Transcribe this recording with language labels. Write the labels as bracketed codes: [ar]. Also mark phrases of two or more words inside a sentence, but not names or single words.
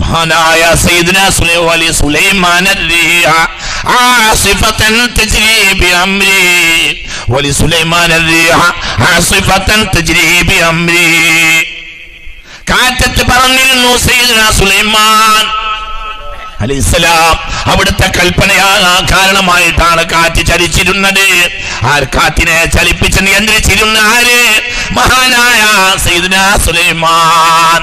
[ml] മഹാനായ സയ്യിദുനാ സുലൈമാൻ [ar] الريح عاصفة تجري بأمره ولسليمان الريح عاصفة تجري بأمره [ml] കാറ്റത്ത് പറഞ്ഞിരുന്നു സയ്യിദുനാ സുലൈമാൻ അലൈഹിസ്സലാം. അവിടുത്തെ കാരണമായിട്ടാണ് കാറ്റ് ചലിച്ചിരുന്നത്. ആ കാറ്റിനെ ചലിപ്പിച്ച് നിയന്ത്രിച്ചിരുന്ന ആര്? മഹാനായ സയ്യിദുനാ സുലൈമാൻ.